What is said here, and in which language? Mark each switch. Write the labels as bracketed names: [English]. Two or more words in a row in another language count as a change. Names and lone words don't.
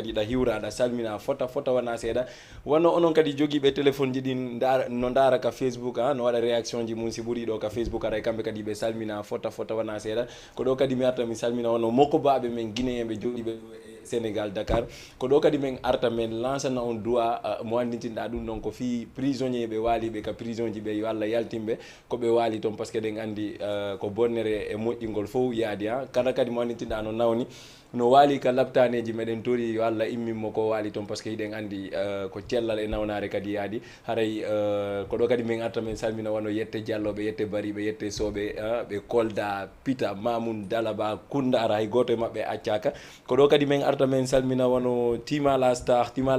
[Fula] kadi ɗa hiwra ɗa salmina fota wona seeɗa wonno onon kadi joguiɓe téléphone ji ɗin no dara ka Facebook no waɗa réaction ji mum si ɓuuri ɗo ka Facebook aɗa kamɓe kadi ɓe salmina fota wona seeɗa ko ɗo kadi mi arta mi salmina wonno mokko baɓe men guinéen ɓe joɗiɓe Sénégal Dakar ko ɗo kadi men arta men lancana on duwa mo anditinɗa ɗum ɗon ko fi prisonnier ɓe waaliɓe ka prison ji ɓe yo Allah yaltimɓe ko ɓe waali toon [French] par ce que [Fula] ɗen andi ko bonnere e moƴƴingol fof yaadi ha kada kadi mo anditinɗa no nawni no waali ka labtaneji meɗen tori yo Allah imminmo ko waali toon [French] par ce que [Fula] hiɗen andi ko cellal e nawnare kadi yaadi haray ko ɗo kadi min arta men salmina wano yette dialloɓe yette bariɓe yette soɓe ɓe kolda pita mamoun dalaba kundara hay goto e mabɓe accaka ko ɗo kadi min arta men salmina wano timala star